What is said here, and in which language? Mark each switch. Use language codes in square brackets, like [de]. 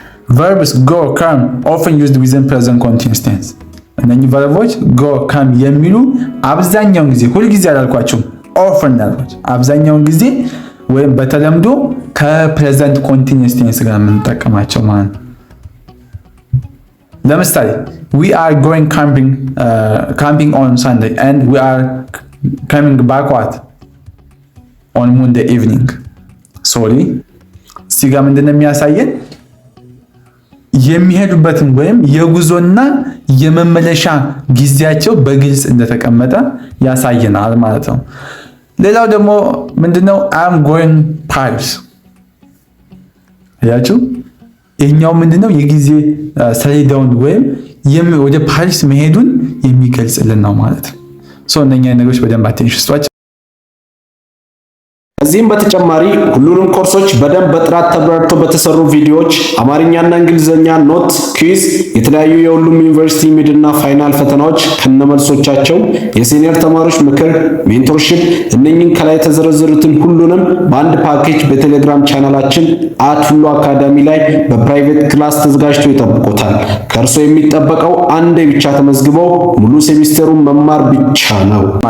[en] verbs go, come often used within present continuous tense። [am] እነኚህ ቨርቦች go, come የሚሉ አብዛኛውን ጊዜ ሁል ጊዜ አላልኳቸውም፣ often ያልኳቸው አብዛኛውን ጊዜ ወይም በተለምዶ ከፕሬዘንት ኮንቲኒየስ ቴንስ ጋር የምንጠቀማቸው ማለት ነው። ለምሳሌ [en] we are going camping on Sunday and we are coming back on Monday evening። [am] ሶሪ እዚህ ጋር ምንድን ነው የሚያሳየን? የሚሄዱበትን ወይም የጉዞና የመመለሻ ጊዜያቸው በግልጽ እንደተቀመጠ ያሳየናል ማለት ነው። ሌላው ደግሞ ምንድነው? [en] I'm going Paris። [am] አያችሁ? ይሄኛው ምንድነው? የጊዜ ሰሌዳውን ወይም ወደ ፓሪስ መሄዱን የሚገልጽልን ነው ማለት ነው። ሶ እነኛ ነገሮች በደንብ አቴንሽን ስጧቸው። ከዚህም በተጨማሪ ሁሉንም ኮርሶች በደንብ በጥራት ተብራርተው በተሰሩ ቪዲዮዎች አማርኛና እንግሊዘኛ ኖት፣ ኩዊዝ፣ የተለያዩ የሁሉም ዩኒቨርሲቲ ሚድና ፋይናል ፈተናዎች ከነመልሶቻቸው፣ የሲኒየር ተማሪዎች ምክር፣ ሜንቶርሺፕ፣ እነኚህን ከላይ የተዘረዘሩትን ሁሉንም በአንድ ፓኬጅ በቴሌግራም ቻናላችን @ሁሉ አካዳሚ ላይ በፕራይቬት ክላስ ተዘጋጅቶ ይጠብቆታል። ከእርሶ የሚጠበቀው አንዴ ብቻ ተመዝግበው ሙሉ ሴሚስተሩን መማር ብቻ ነው።